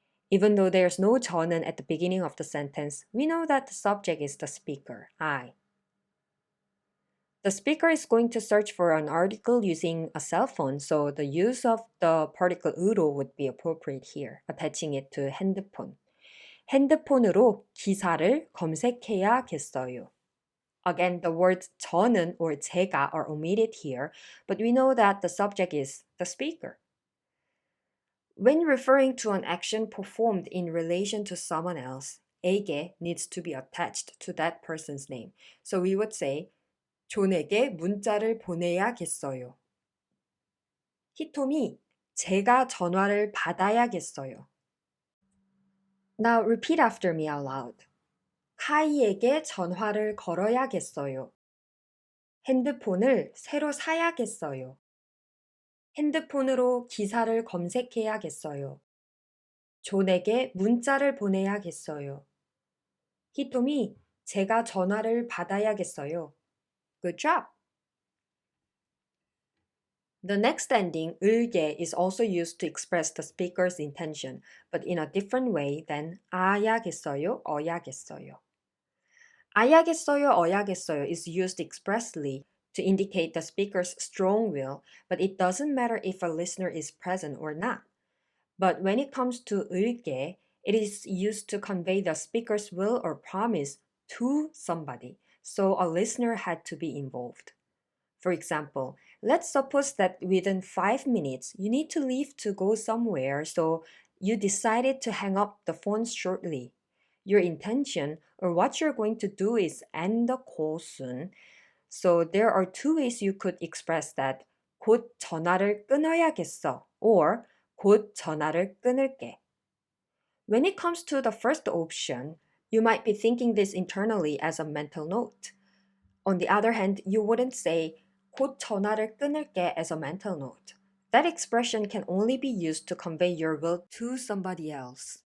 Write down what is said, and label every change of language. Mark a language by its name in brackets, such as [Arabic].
[English] Even though there's no 저는 at the beginning of the sentence, we know that the subject is the speaker, I. The speaker is going to search for an article using a cell phone, so the use of the particle 으로 would be appropriate here, attaching it to 핸드폰. [Korean] 핸드폰으로 기사를 검색해야겠어요. [English] Again, the words 저는 or 제가 are omitted here, but we know that the subject is the speaker. When referring to an action performed in relation to someone else, 에게 needs to be attached to that person's name. So we would say [Korean] 존에게 문자를 보내야겠어요. 히토미, 제가 전화를 받아야겠어요. [English] Now repeat after me out loud. [Korean] 카이에게 전화를 걸어야겠어요. 핸드폰을 새로 사야겠어요. 핸드폰으로 기사를 검색해야겠어요. 존에게 문자를 보내야겠어요. 히토미, 제가 전화를 받아야겠어요. [English] Good job! The next ending, 을게, is also used to express the speaker's intention, but in a different way than 아야겠어요, 어야겠어요. 아야겠어요, 어야겠어요 is used expressly to indicate the speaker's strong will, but it doesn't matter if a listener is present or not. But when it comes to 을게, it is used to convey the speaker's will or promise to somebody, so a listener had to be involved. For example, let's suppose that within 5 minutes you need to leave to go somewhere, so you decided to hang up the phone shortly. Your intention or what you're going to do is end the call soon. So there are two ways you could express that. 곧 전화를 끊어야겠어 or 곧 전화를 끊을게. When it comes to the first option, you might be thinking this internally as a mental note. On the other hand, you wouldn't say [Korean] 곧 전화를 끊을게 [English] as a mental note. That expression can only be used to convey your will to somebody else.